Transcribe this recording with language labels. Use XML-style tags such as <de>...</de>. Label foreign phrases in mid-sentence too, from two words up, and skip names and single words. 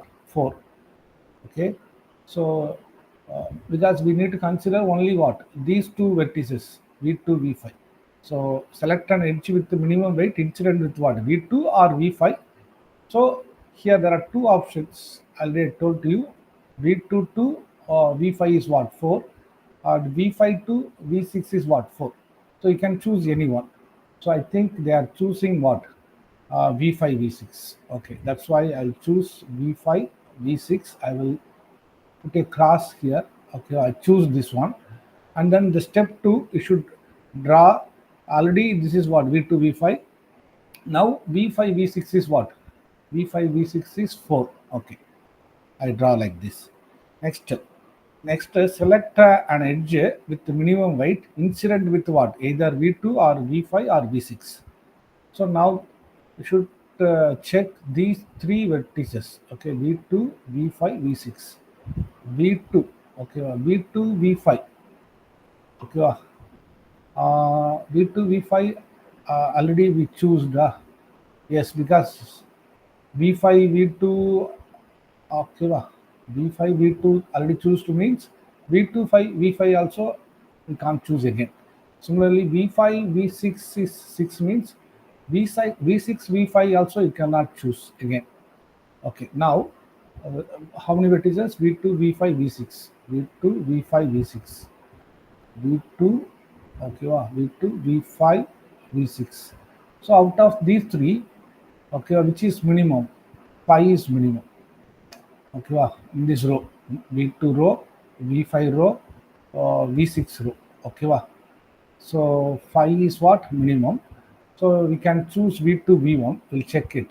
<en>4. Okay. So, because we need to consider only what? These two vertices, V2, V5. So, select an edge with the minimum weight incident with what? V2 or V5. So, here there are two options. Already told to you. V2 to V5 is what? 4. V5 to V6 is what? 4. So, you can choose any one. So, I think they are choosing what? V5, V6. Okay, that's why I'll choose V5, V6. I will put a cross here. Okay, I choose this one. And then the step two, you should draw. Already, this is what? V2, V5. Now, V5, V6 is what? V5, V6 is 4. Okay, I draw like this. Next, select an edge with the minimum weight incident with what? Either V2 or V5 or V6. So now you should check these three vertices. Okay, V2, V5, V6. V2, okay, V2, V5. Okay, V2, V5. Already we choose the yes because V5, V2. Okay, V5, V2 already choose to means V5 also we can't choose again. Similarly, V5 V6 is 6 means V6 V5 also you cannot choose again. Okay, now how many vertices? V2 V5 V6, V2 V5 V6, V2, okay, V2 V5 V6. So out of these three, okay, which is minimum? Pi is minimum. Okay, in this row, V2 row, V5 row, V6 row. Okay, so 5 is what? Minimum. So we can choose V2 V1. We'll check it.</en>